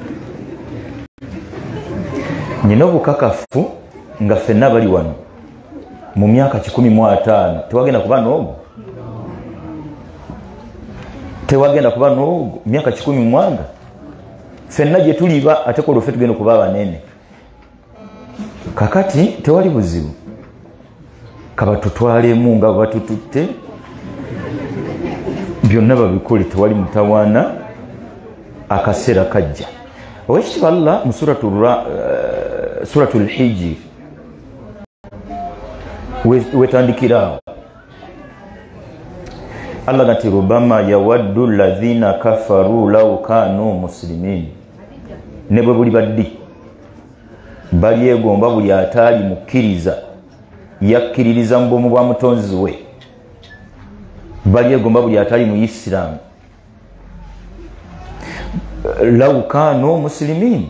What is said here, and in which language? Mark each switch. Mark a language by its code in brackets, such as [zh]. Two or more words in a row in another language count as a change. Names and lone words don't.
[lg] Nina obukakafu nga ffenna bali wano mu myaka 15 tewagenda kuba n'ogwo, tewagenda kuba n'ogwo myaka 10 mwanga ffenna gye tuliba ate ko luffe tugenda kuba banene. Kakati tewali buzibu, kabatutwalemu nga batututte byonna babikole, tewali mutawaana akaseera kajja. Owekitiibwa Allah mu suratul Hijr wetandikira Allah gati [ar] ربما يود الذين كفروا لو كانوا مسلمين. [lg] Ne bwe buli baddi balyegomba buli ataali mukkiriza yakkiririza mu bwomu bwa mutonzi we, balyegomba buli ataali mu Isiraamu [ar] لو كانوا مسلمين.